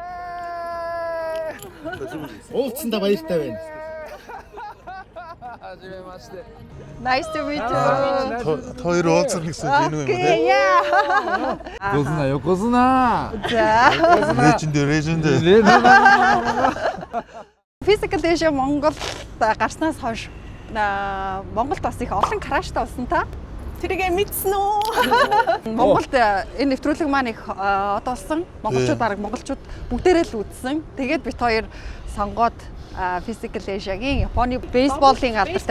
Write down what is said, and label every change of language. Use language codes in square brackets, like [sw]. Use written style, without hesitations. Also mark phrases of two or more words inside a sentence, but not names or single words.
[mn] Уулзсандаа баяртай байна. [en] Nice to meet you. [mn] Хоёр уулзах гэсэн чинь юм [en] Okay, yeah. Yokozuna. [mn] За. Legend. Physical Asia Монголд гарснаас хойш Монголд бас их олон краштай болсон та. Тэрийгэ мэдсэн үү? Монголд энэ нэвтрүүлэг маань их одоолсон. Монголчууд бараг монголчууд бүгдээрээ л үзсэн. Тэгээд бид хоёр сонгоод Physical Asia-гийн Японы бейсболын алдартай